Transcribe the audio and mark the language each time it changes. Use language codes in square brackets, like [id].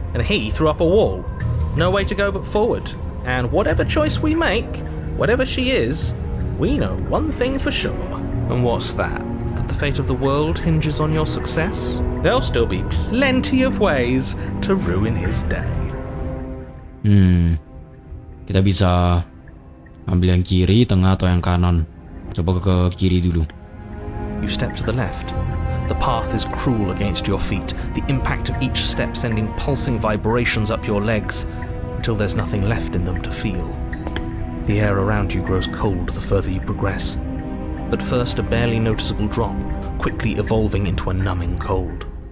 [en] And he threw up a wall. No way to go but forward. And whatever choice we make, whatever she is, we know one thing for sure. And what's that? That the fate of the world hinges on your success? There'll still be plenty of ways to ruin his day. [id] Kita bisa ambil yang kiri, tengah, atau yang kanan. Coba ke kiri dulu. [en] You step to the left. The path is cruel against your feet, the impact of each step sending pulsing vibrations up your legs until there's nothing left in them to feel. The air around you grows cold the further you progress. But first a barely noticeable drop, quickly evolving into a numbing cold.